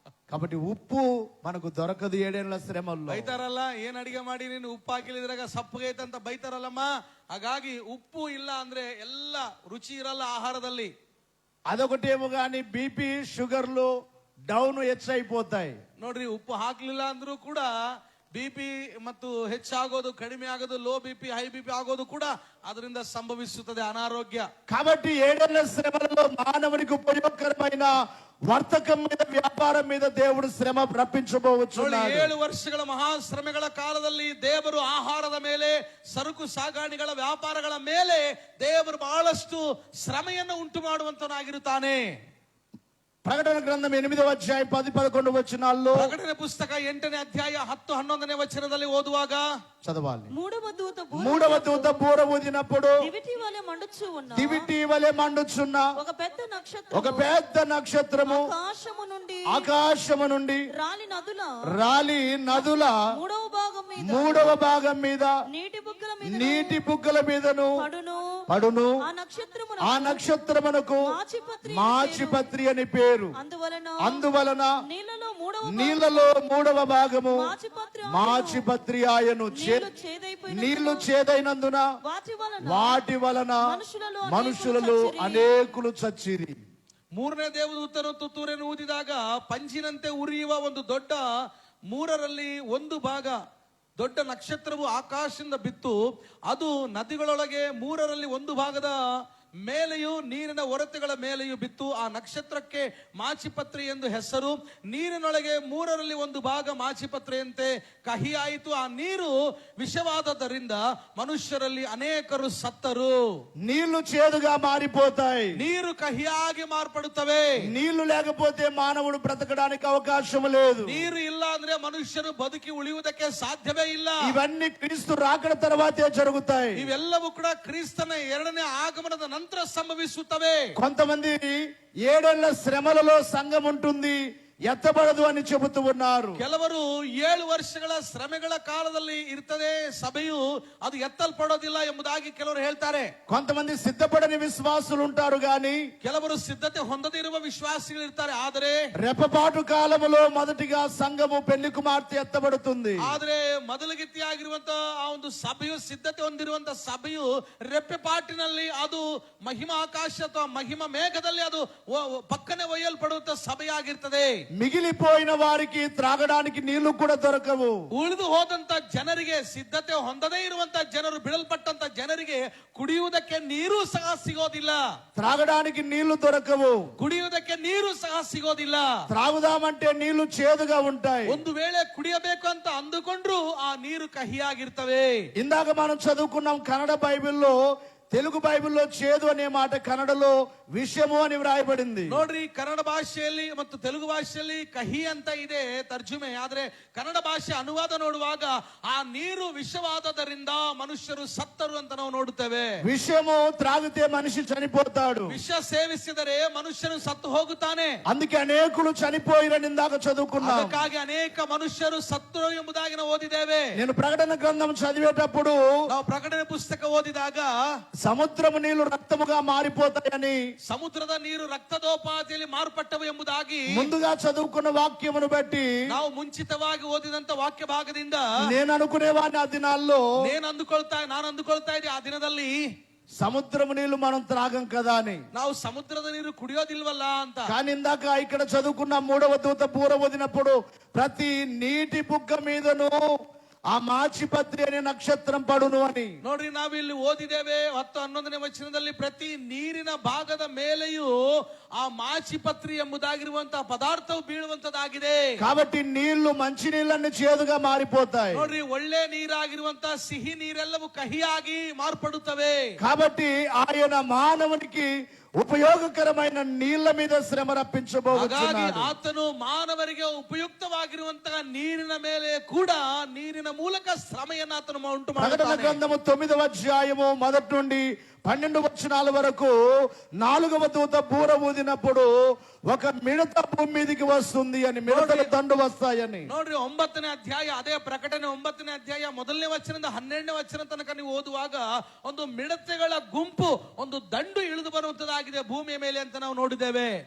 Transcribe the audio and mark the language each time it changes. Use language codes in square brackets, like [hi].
[te] కాబట్టి ఉప్పు మనకు దొరకదు 7 ఏళ్ల శ్రమల్లో. [kn] ಬೈತಾರಲ್ಲ, ಏನ್ ಅಡಿಗೆ ಮಾಡಿ ನೀನು ಉಪ್ಪು ಹಾಕಿಲಿದ್ರಾಗ ಸಪ್ಪಗೈತೆ ಅಂತ ಬೈತಾರಲ್ಲಮ್ಮ. ಹಾಗಾಗಿ ಉಪ್ಪು ಇಲ್ಲ ಅಂದ್ರೆ ಎಲ್ಲ ರುಚಿ ಇರಲ್ಲ ಆಹಾರದಲ್ಲಿ. [te] అదొకటేమో గాని బీపీ షుగర్లు డౌన్ ಹೆಚ್ಚైపోతాయి. [kn] ನೋಡ್ರಿ, ಉಪ್ಪು ಹಾಕ್ಲಿಲ್ಲ ಅಂದ್ರೂ ಕೂಡ ಬಿಪಿ ಮತ್ತು ಹೆಚ್ಚಾಗೋದು, ಕಡಿಮೆ ಆಗೋದು, ಲೋ ಬಿಪಿ, ಹೈ ಬಿಪಿ ಆಗೋದು ಕೂಡ ಅದರಿಂದ ಸಂಭವಿಸುತ್ತದೆ, ಅನಾರೋಗ್ಯ. [te] కాబట్టి 7 ఏళ్ల శ్రమలలో మానవునికి ఉపయోగకరమైన వర్తకం మీద, వ్యాపారం మీద దేవుడు శ్రమ రప్పించబోవచ్చు. [kn] 7 ವರ್ಷಗಳ ಮಹಾಶ್ರಮೆಗಳ ಕಾಲದಲ್ಲಿ ದೇವರು ಆಹಾರದ ಮೇಲೆ, ಸರಕು ಸಾಗಾಣಿಗಳ ವ್ಯಾಪಾರಗಳ ಮೇಲೆ ದೇವರು ಬಹಳಷ್ಟು ಶ್ರಮೆಯನ್ನು ಉಂಟು ಮಾಡುವಂತನಾಗಿರುತ್ತಾನೆ. [te] ప్రకటన గ్రంథం 8వ అధ్యాయం 10-11 వచనాల్లో, [kn] ಪ್ರಕಟಣೆ ಪುಸ್ತಕ 8ನೇ ಅಧ್ಯಾಯ 10-11ನೇ ವಚನದಲ್ಲಿ ಓದುವಾಗ [te] చదవాలి. మూడవ దూత బూర ఊదినప్పుడు దివిటి వలె మండుచు ఉన్న దివిటి వలె మండుచున్న ఒక పెద్ద నక్షత్రము ఆకాశము నుండి రాలి నదుల మూడవ భాగం మీద నీటి బుగ్గల మీదను పడును. ఆ నక్షత్రమునకు మాచిపత్రి అని పేరు. అందువలన నీళ్లలో మూడవ భాగము మాచిపత్రి ఆయను. నీళ్లు చేదైనందున వాటి వలన మనుషులలో అనేకులు చచ్చిరి. [kn] 3ನೇ ದೇವದೂತನು ತುತ್ತೂರನ್ನು ಊದಿದಾಗ ಪಂಜಿನಂತೆ ಉರಿಯುವ ಒಂದು ದೊಡ್ಡ 3ರಲ್ಲಿ 1 ಭಾಗ ದೊಡ್ಡ ನಕ್ಷತ್ರವು ಆಕಾಶದಿಂದ ಬಿತ್ತು. ಅದು ನದಿಗಳೊಳಗೆ 3ರಲ್ಲಿ 1 ಭಾಗದ ಮೇಲೆಯೂ ನೀರಿನ ಒರತೆಗಳ ಮೇಲೆಯೂ ಬಿತ್ತು. ಆ ನಕ್ಷತ್ರಕ್ಕೆ ಮಾಚಿಪತ್ರಿ ಎಂದು ಹೆಸರು. ನೀರಿನೊಳಗೆ 3ರಲ್ಲಿ 1 ಭಾಗ ಮಾಚಿಪತ್ರೆಯಂತೆ ಕಹಿಯಾಯಿತು. ಆ ನೀರು ವಿಷವಾದದ್ದರಿಂದ ಮನುಷ್ಯರಲ್ಲಿ ಅನೇಕರು ಸತ್ತರು. [te] నీళ్లు చేదుగా మారిపోతాయి. [kn] ನೀರು ಕಹಿಯಾಗಿ ಮಾರ್ಪಡುತ್ತವೆ. [te] నీళ్లు లేకపోతే మానవుడు బ్రతకడానికి అవకాశం లేదు. [kn] ನೀರು ಇಲ್ಲ ಅಂದ್ರೆ ಮನುಷ್ಯರು ಬದುಕಿ ಉಳಿಯುವುದಕ್ಕೆ ಸಾಧ್ಯವೇ ಇಲ್ಲ. [te] ఇవన్నీ క్రీస్తు రాకడ తర్వాతే జరుగుతాయి. [kn] ಇವೆಲ್ಲವೂ ಕೂಡ ಕ್ರಿಸ್ತನ 2ನೇ ಆಗಮನದ ನಂತರ ಸಂಭವಿಸುತ್ತವೆ. [te] కొంతమంది 7 ఏళ్ల శ్రమలలో సంఘం ఉంటుంది, ఎత్తబడదు అని చెబుతూ ఉన్నారు. [kn] ಕೆಲವರು 7 ವರ್ಷಗಳ ಶ್ರಮೆಗಳ ಕಾಲದಲ್ಲಿ ಇರ್ತದೆ ಸಭೆಯು, ಅದು ಎತ್ತಲ್ಪಡೋದಿಲ್ಲ ಎಂಬುದಾಗಿ ಕೆಲವರು ಹೇಳ್ತಾರೆ. [te] కొంతమంది సిద్ధపడని విశ్వాసులు ఉంటారు గాని, [kn] ಕೆಲವರು ಸಿದ್ಧತೆ ಹೊಂದದಿರುವ ವಿಶ್ವಾಸಿಗಳು ಇರ್ತಾರೆ. ಆದರೆ [te] రెప్పపాటు కాలములో మొదటిగా సంఘము పెళ్లి కుమార్తె ఎత్తబడుతుంది. [kn] ಆದ್ರೆ ಮೊದಲಗಿತ್ತಿಯಾಗಿರುವಂತಹ ಆ ಒಂದು ಸಭೆಯು, ಸಿದ್ಧತೆ ಹೊಂದಿರುವಂತಹ ಸಭೆಯು ರೆಪ್ಪೆಪಾಟಿನಲ್ಲಿ ಅದು ಮಹಿಮಾಕಾಶ ಅಥವಾ ಮಹಿಮಾ ಮೇಘದಲ್ಲಿ ಅದು ಪಕ್ಕನೆ ಒಯ್ಯಲ್ಪಡುವಂತಹ ಸಭೆಯಾಗಿರ್ತದೆ. [te] మిగిలిపోయిన వారికి త్రాగడానికి నీళ్లు కూడా దొరకవు. [kn] ಉಳಿದು ಹೋದಂತ ಜನರಿಗೆ, ಸಿದ್ಧತೆ ಹೊಂದದೇ ಇರುವಂತ ಜನರು, ಬಿಡಲ್ಪಟ್ಟಂತ ಜನರಿಗೆ ಕುಡಿಯುವುದಕ್ಕೆ ನೀರು ಸಹ ಸಿಗೋದಿಲ್ಲ. [te] త్రాగడానికి నీళ్లు దొరకవు. [kn] ಕುಡಿಯುವುದಕ್ಕೆ ನೀರು ಸಹ ಸಿಗೋದಿಲ್ಲ. [te] త్రాగుదామంటే నీళ్లు చేదుగా ఉంటాయి. [kn] ಒಂದು ವೇಳೆ ಕುಡಿಯಬೇಕು ಅಂತ ಅಂದುಕೊಂಡ್ರು ಆ ನೀರು ಕಹಿಯಾಗಿರ್ತವೆ. [te] ఇందాక మనం చదువుకున్నాం కన్నడ బైబిల్లో, తెలుగు బైబిల్లో చేదు అనే మాట కన్నడలో విషము అని వ్రాయబడింది. [kn] ನೋಡ್ರಿ, ಕನ್ನಡ ಭಾಷೆಯಲ್ಲಿ ಮತ್ತು ತೆಲುಗು ಭಾಷೆಯಲ್ಲಿ ಕಹಿ ಅಂತ ಇದೆ ತರ್ಜುಮೆ. ಆದ್ರೆ ಕನ್ನಡ ಭಾಷೆ ಅನುವಾದ ನೋಡುವಾಗ ಆ ನೀರು ವಿಷವಾದದರಿಂದ ಮನುಷ್ಯರು ಸತ್ತರು ಅಂತ ನಾವು ನೋಡುತ್ತೇವೆ. [te] విషము త్రాగితే మనిషి చనిపోతాడు. [kn] ವಿಷ ಸೇವಿಸಿದರೆ ಮನುಷ್ಯನು ಸತ್ತು ಹೋಗುತ್ತಾನೆ. [te] అందుకే అనేకులు చనిపోయిరని ఇందాక చదువుకున్నాం. [kn] ಅದಕ್ಕಾಗಿ ಅನೇಕ ಮನುಷ್ಯರು ಸತ್ತರು ಎಂಬುದಾಗಿ ನಾವು ಓದಿದ್ದೇವೆ. [te] నేను ప్రకటన గ్రంథం చదివేటప్పుడు, [kn] ನಾವು ಪ್ರಕಟಣೆ ಪುಸ್ತಕ ಓದಿದಾಗ [te] సముద్రము నీళ్లు రక్తముగా మారిపోతాయని, [kn] ಸಮುದ್ರದ ನೀರು ರಕ್ತದೋಪಾದಿಯಲ್ಲಿ ಮಾರ್ಪಟ್ಟವು ಎಂಬುದಾಗಿ [te] ముందుగా చదువుకున్న వాక్యమును బట్టి [kn] ನಾವು ಮುಂಚಿತವಾಗಿ ಓದಿದಂತ ವಾಕ್ಯ ಭಾಗದಿಂದ [te] నేను అనుకునేవాడిని, ఆ దినాల్లో [kn] ನಾನು ಅಂದುಕೊಳ್ತಾ ಇದ್ದೆ ಆ ದಿನದಲ್ಲಿ [te] సముద్రము నీళ్లు మనం త్రాగం కదా అని. [kn] ನಾವು ಸಮುದ್ರದ ನೀರು ಕುಡಿಯೋದಿಲ್ವಲ್ಲ ಅಂತ. [te] కానీ ఇందాక ఇక్కడ చదువుకున్న 3వ దూత బూర ఊదినప్పుడు ప్రతి నీటి బుగ్గ మీదను ఆ మాచిపత్రి అనే నక్షత్రం పడును అని. [kn] ನೋಡ್ರಿ, ನಾವು ಇಲ್ಲಿ ಓದಿದ್ದೇವೆ 10-11ನೇ ವಚನದಲ್ಲಿ ಪ್ರತಿ ನೀರಿನ ಭಾಗದ ಮೇಲೆಯೂ ಆ ಮಾಚಿಪತ್ರಿ ಎಂಬುದಾಗಿರುವಂತಹ ಪದಾರ್ಥವು ಬೀಳುವಂತದಾಗಿದೆ. [te] కాబట్టి నీళ్లు మంచి నీళ్ళన్ని చేదుగా మారిపోతాయి. [kn] ನೋಡ್ರಿ, ಒಳ್ಳೆ ನೀರಾಗಿರುವಂತಹ ಸಿಹಿ ನೀರೆಲ್ಲವೂ ಕಹಿಯಾಗಿ ಮಾರ್ಪಡುತ್ತವೆ. [te] కాబట్టి ఆయన మానవునికి ఉపయోగకరమైన నీళ్ల మీద శ్రమ రప్పించబోతున్నాడు. [kn] ಆತನು ಮಾನವರಿಗೆ ಉಪಯುಕ್ತವಾಗಿರುವಂತಹ ನೀರಿನ ಮೇಲೆ ಕೂಡ ನೀರಿನ ಮೂಲಕ ಶ್ರಮೆಯನ್ನು ಆತನು ಉಂಟು [te] ప్రకటన [kn] ಮಾಡುತ್ತಾನೆ. [te] గ్రంథము 9వ అధ్యాయము 1 నుండి 12 వచనాల వరకు 4వ దూత బూర ఊదినప్పుడు ఒక మిడత భూమి మీదకి వస్తుంది అని, మిడతల దండు వస్తాయని. [kn] ನೋಡ್ರಿ, 9ನೇ ಅಧ್ಯಾಯ, ಅದೇ ಪ್ರಕಟಣೆ 9ನೇ ಅಧ್ಯಾಯ 1ನೇ ವಚನದಿಂದ 12ನೇ ವಚನ ತನಕ ನೀವು ಓದುವಾಗ ಒಂದು ಮಿಡತೆಗಳ ಗುಂಪು, ಒಂದು ದಂಡು ಇಳಿದು ಬರುವಂತದಾಗಿದೆ ಭೂಮಿಯ ಮೇಲೆ ಅಂತ ನಾವು ನೋಡಿದ್ದೇವೆ.